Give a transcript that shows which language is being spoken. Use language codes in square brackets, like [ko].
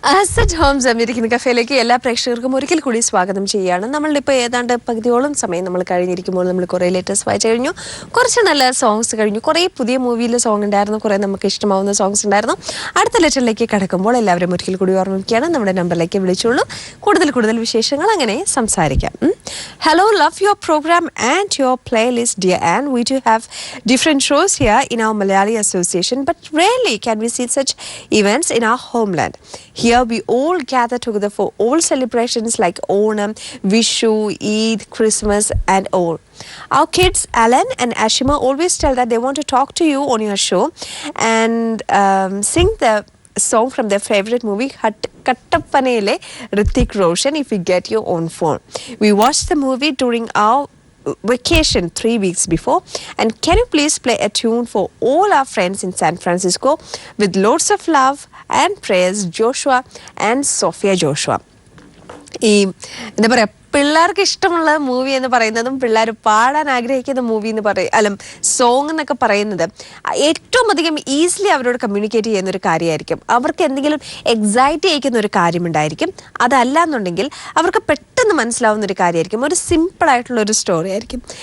[ml] Acid Holmes American കഫേയിലേക്ക് എല്ലാ പ്രേക്ഷകർക്കും ഒരിക്കൽ കൂടി സ്വാഗതം ചെയ്യുകയാണ്. നമ്മളിപ്പോൾ ഏതാണ്ട് പകുതിയോളം സമയം നമ്മൾ കഴിഞ്ഞിരിക്കുമ്പോൾ നമ്മൾ കുറേ ലേറ്റസ്റ്റ് വായിച്ചു കഴിഞ്ഞു, കുറച്ച് നല്ല സോങ്സ് കഴിഞ്ഞു, കുറേ പുതിയ മൂവിയിലെ സോങ് ഉണ്ടായിരുന്നു, കുറേ നമുക്ക് ഇഷ്ടമാവുന്ന സോങ്സ് ഉണ്ടായിരുന്നു. അടുത്ത ലെറ്ററിലേക്ക് കടക്കുമ്പോൾ എല്ലാവരും ഒരിക്കൽ കൂടി ഓർമ്മിക്കുകയാണ്, നമ്മുടെ നമ്പറിലേക്ക് വിളിച്ചോളൂ. കൂടുതൽ വിശേഷങ്ങൾ അങ്ങനെ സംസാരിക്കാം. [en] Hello, love your program and your playlist, dear Anne. We do have different shows here in our Malayali Association, but rarely can we see such events in our homeland. Here we all gather together for all celebrations like Onam, Vishu, Eid, Christmas and all. Our kids, Alan and Ashima, always tell that they want to talk to you on your show and sing the song from their favorite movie, Kattapanele, Hrithik Roshan, if you get your own phone. We watched the movie during our vacation 3 weeks before, and can you please play a tune for all our friends in San Francisco with loads of love and prayers, Joshua and Sophia Joshua. [ml] എന്താ പറയാ, പിള്ളേർക്ക് ഇഷ്ടമുള്ള movie എന്ന് പറയുന്നതും പിള്ളേർ പാടാൻ ആഗ്രഹിക്കുന്ന movie എന്ന് അല്ല സോങ് എന്നൊക്കെ പറയുന്നത് ഏറ്റവും അധികം ഈസിലി അവരോട് കമ്മ്യൂണിക്കേറ്റ് ചെയ്യുന്ന ഒരു കാര്യമായിരിക്കും. അവർക്ക് എന്തെങ്കിലും എക്സൈറ്റ് ചെയ്യിക്കുന്ന ഒരു കാര്യമുണ്ടായിരിക്കും. അതല്ല എന്നുണ്ടെങ്കിൽ അവർക്ക് പെട്ടെന്ന് മനസ്സിലാവുന്ന ഒരു കാര്യമായിരിക്കും, ഒരു സിമ്പിൾ ആയിട്ടുള്ള ഒരു സ്റ്റോറി ആയിരിക്കും.